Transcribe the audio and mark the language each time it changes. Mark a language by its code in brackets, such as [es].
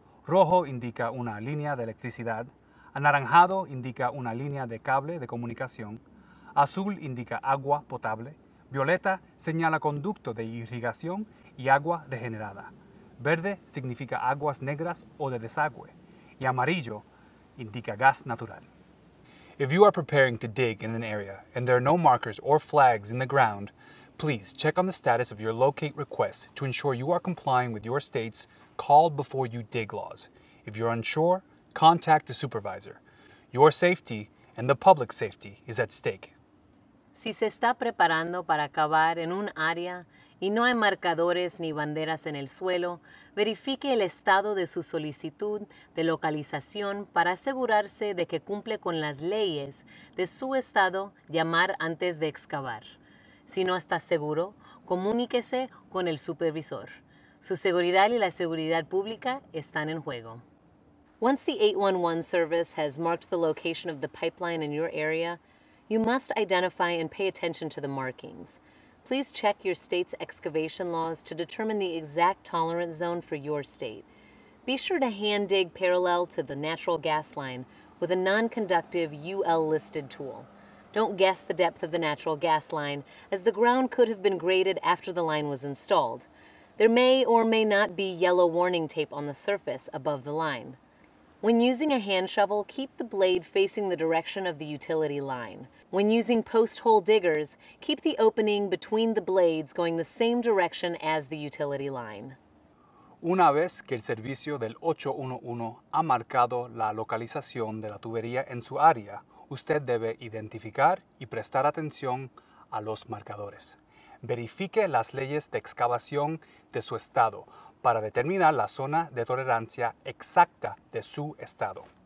[es] Rojo indica una línea de electricidad. Anaranjado indica una línea de cable de comunicación. Azul indica agua potable. Violeta señala conducto de irrigación y agua regenerada. Verde significa aguas negras o de desagüe. Y amarillo indica gas natural. [en] If you are preparing to dig in an area and there are no markers or flags in the ground, please check on the status of your locate request to ensure you are complying with your state's called before you dig laws. If you're unsure, contact the supervisor. Your safety and the public's safety is at stake. [es] Si se está preparando para cavar en un área y no hay marcadores ni banderas en el suelo, verifique el estado de su solicitud de localización para asegurarse de que cumple con las leyes de su estado. Llamar antes de excavar. Si no está seguro, comuníquese con el supervisor. Su seguridad y la seguridad pública están en juego. [en] Once the 811 service has marked the location of the pipeline in your area, you must identify and pay attention to the markings. Please check your state's excavation laws to determine the exact tolerance zone for your state. Be sure to hand dig parallel to the natural gas line with a non-conductive UL-listed tool. Don't guess the depth of the natural gas line, as the ground could have been graded after the line was installed. There may or may not be yellow warning tape on the surface above the line. When using a hand shovel, keep the blade facing the direction of the utility line. When using post hole diggers, keep the opening between the blades going the same direction as the utility line. [es] Una vez que el servicio del 811 ha marcado la localización de la tubería en su área, usted debe identificar y prestar atención a los marcadores. Verifique las leyes de excavación de su estado para determinar la zona de tolerancia exacta de su estado.